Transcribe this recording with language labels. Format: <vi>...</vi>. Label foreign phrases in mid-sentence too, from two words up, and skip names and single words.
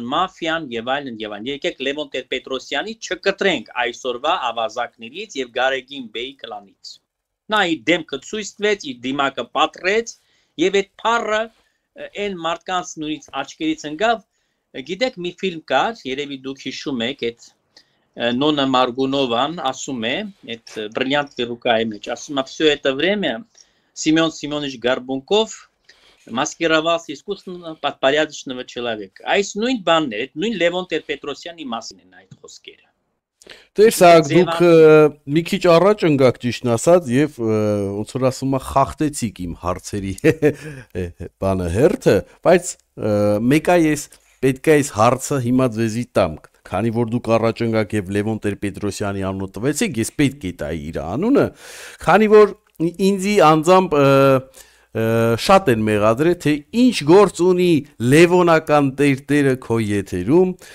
<hy>մաֆիան եւ այլն եւ այլն։ Եկեք Լևոն Տեր-Պետրոսյանի չկտրենք այսօրվա ավազակներից եւ Գարեգին Բեի կլանից։ Նա իր դեմքը ցույց տվեց, իր դիմակը պատռեց եւ այդ փառը այն մարդկանց նույնից աչքերից ընկավ։ Գիտեք, մի ֆիլմ կար, երևի դուք հիշում եք, այդ Նոնա Մարգունովան ասում է, այդ բրիլյանտ ֆիլմի մեջ, ասում է,</hy> <ru>«Всё это время Семен Семенович Горбунков маскировался искусственно под порядочного человека».</ru> <hy>Այս նույն բանն է, նույն Լևոն Տեր-Պետրոսյանի մասին են այդ խոսքերը։ Տեսակ դուք մի քիչ առաջ ընկաք ճիշտն ասած եւ ոնց որ ասում է խախտեցիք իմ հարցերի բանը հերթը, բայց մեկա ես պետք է այս հարցը հիմա ձեզի տամ, քանի որ դուք առաջ ընկաք եւ Լևոն Տեր-Պետրոսյանի անունը տվեցիք, ես պետք է տայի իր անունը, քանի որ ինձի անձամբ շատ են մեղադրել, թե ինչ գործ ունի Լևոնական Տերտերը քո եթերում,</hy>